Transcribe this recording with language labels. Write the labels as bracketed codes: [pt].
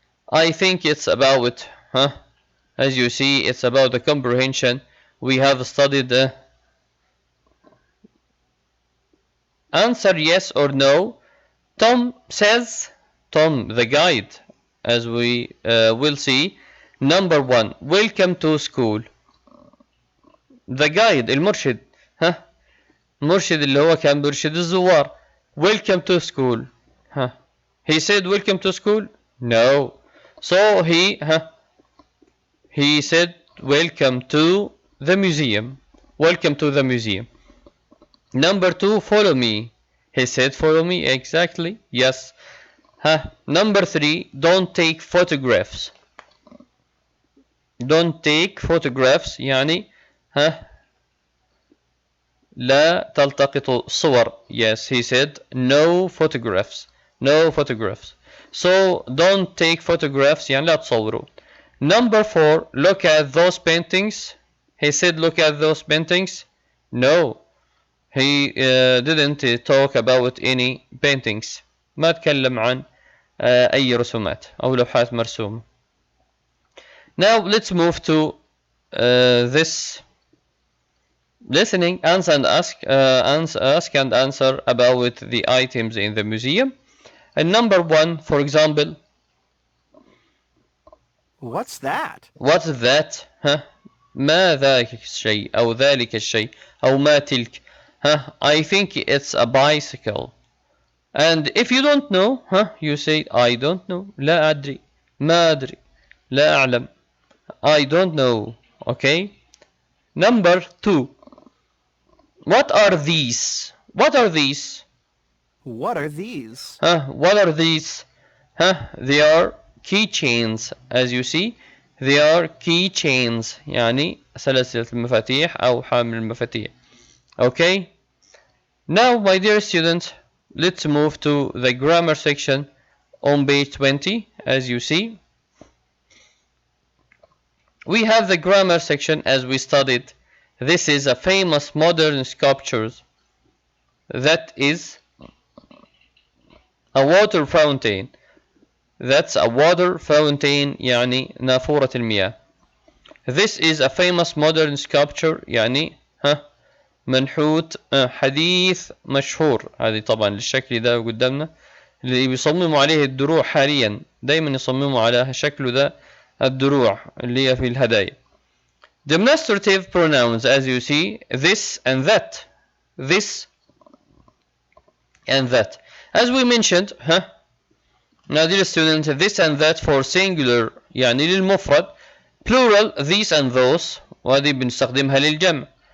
[en] I think it's about, as you see, it's about the comprehension. We have studied the answer yes or no. Tom says, Tom the guide, as we will see. Number 1, welcome to school. The guide, [ar] المرشد، المرشد اللي هو كان بيرشد الزوار. [en] Welcome to school. He said welcome to school? No. So he said welcome to the museum. Welcome to the museum. Number 2, follow me. He said follow me, exactly. Yes. Number 3, don't take photographs. Don't take photographs [ar] يعني لا تلتقط صور. [en] Yes, he said no photographs. No photographs. So don't take photographs [ar] يعني لا تصوروا. [en] Number 4, look at those paintings. He said look at those paintings. No, he didn't talk about any paintings. [ar] ما تكلم عن أي رسومات أو لوحات مرسومة. [en] Now let's move to this listening, answer and ask and answer about the items in the museum. And number 1, for example, what's that? What's that? [ar] ما ذاك الشيء أو ذلك الشيء أو ما تلك. [en] I think it's a bicycle. And if you don't know, you say I don't know. [ar] لا أدري. ما أدري. لا أعلم. [en] I don't know. Okay. Number 2. What are these? What are these? What are these? What are these? They are keychains, as you see. They are keychains [ar] يعني سلسلة المفاتيح أو حامل المفاتيح. [en] Okay. Now, my dear students, let's move to the grammar section on page 20. As you see, we have the grammar section as we studied. This is a famous modern sculpture that is a water fountain. That's a water fountain [ar] يعني نافورة المياه. [en] This is a famous modern sculpture [ar] يعني منحوت حديث مشهور. هذه طبعا الشكل ده قدامنا اللي بيصمموا عليه الدروع حاليا. دايما يصمموا على شكله ده الدروع اللي هي في الهدايا. [en] Demonstrative pronouns, as you see, this and that. This and that. As we mentioned, now dear students, this and that for singular [ar] يعني للمفرد. [en] Plural, these and those. [ar] وهذه بنستخدمها للجمع.